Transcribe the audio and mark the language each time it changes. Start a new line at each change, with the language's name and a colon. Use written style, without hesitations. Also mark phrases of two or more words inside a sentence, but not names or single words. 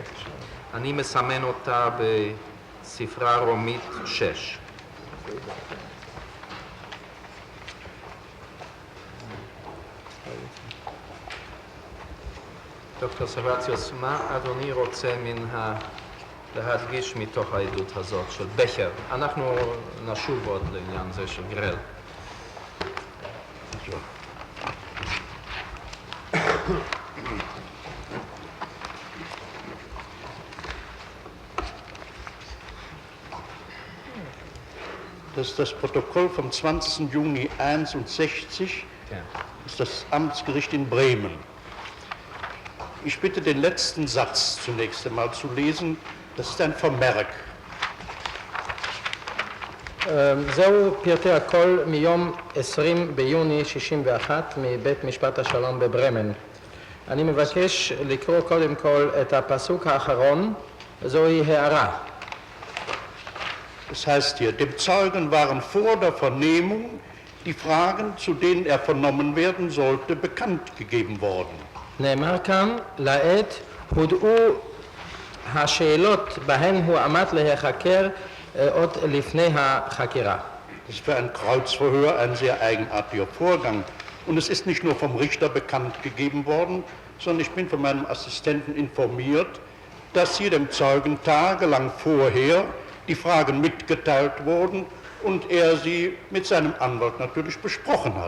Hebrew: אני מסמן אותה בספרה רומית 6. דוקטור סרבציוס, מה אדוני רוצה להדגיש מתוך העדות הזאת של בכר? אנחנו נשוב עוד לעניין זה של גרל.
German: Das ist das Protokoll vom 20. Juni 61, das ist das Amtsgericht in Bremen. Ich bitte den letzten Satz zunächst einmal zu lesen, das ist ein Vermerk.
Hebrew: זהו פרטי הכל מיום 20 ביוני 61 מבית משפט השלום בברמן. אני מבקש לקרוא קודם כל את הפסוק האחרון, זוהי הערה.
German: Das heißt hier, dem Zeugen waren vor der Vernehmung die Fragen, zu denen er vernommen werden sollte, bekannt gegeben worden.
Hebrew: נאמר כאן, לעת הודעו השאלות בהן הוא עמד להיחקר עוד לפני החקירה.
German: Das ist für ein Kreuzverhör ein sehr eigenartiger Vorgang. Und es ist nicht nur vom Richter bekannt gegeben worden, sondern ich bin von meinem Assistenten informiert, dass hier dem Zeugen tagelang vorher die Fragen mitgeteilt wurden und er sie mit seinem Anwalt natürlich besprochen hat.